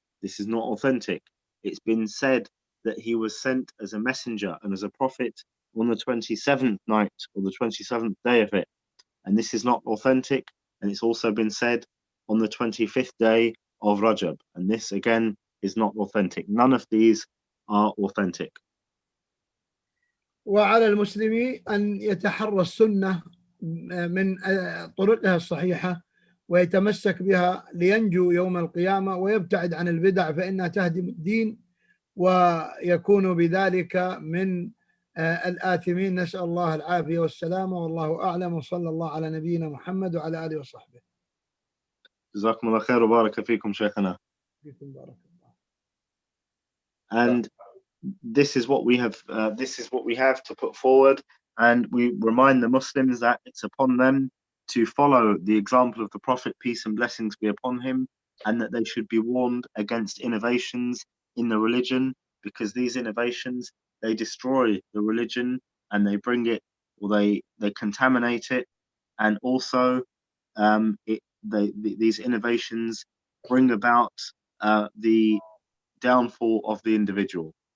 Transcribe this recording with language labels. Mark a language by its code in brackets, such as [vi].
[en] This is not authentic. It's been said that he was sent as a messenger and as a prophet on the 27th night or the 27th day of it. And this is not authentic. And it's also been said on the 25th day of Rajab. And this again is not authentic. None of these are authentic. [ar] وعلى المسلم أن يتحرى السنة من طرقها الصحيحة ويتمسك بها لينجو يوم القيامة ويبتعد عن البدع فإنها تهدم الدين ويكون بذلك من الآثمين. نسأل الله العافية والسلامة، والله أعلم، وصلى الله على نبينا محمد وعلى آله وصحبه. جزاكم الله خير وبارك فيكم شيخنا. [en] And this is what we have to put forward, and we remind the Muslims that it's upon them to follow the example of the Prophet, peace and blessings be upon him, and that they should be warned against innovations in the religion, because these innovations, they destroy the religion and they bring it, or they contaminate it, and also these innovations bring about the downfall of the individual.